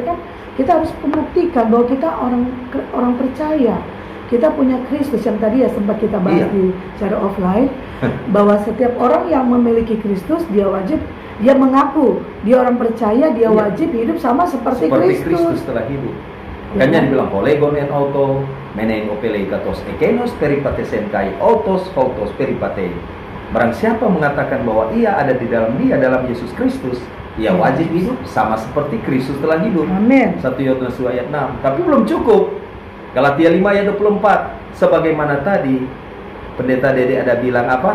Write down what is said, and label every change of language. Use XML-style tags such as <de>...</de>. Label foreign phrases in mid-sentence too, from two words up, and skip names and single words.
<id>Tapi kan kita harus membuktikan bahwa kita orang percaya. Kita punya Kristus yang tadi ya sempat kita bahas di secara offline, bahwa setiap orang yang memiliki Kristus dia mengaku dia orang percaya, dia wajib hidup sama seperti Kristus telah hidup. Makanya dibilang</id> <el>ὁ λέγων ἐν αὐτῷ μένειν ὀφείλει καθὼς ἐκεῖνος περιεπάτησεν καὶ αὐτὸς αὐτὸς περιπατεῖ.</el> <id>Barang siapa mengatakan bahwa ia ada di dalam dia dalam Yesus Kristus, ia wajib hidup sama seperti Kristus telah hidup. Amin. 1 Yohanes 2 ayat 6. Tapi belum cukup. Galatia 5 ayat 24, sebagaimana tadi Pendeta Dede ada bilang apa?</id>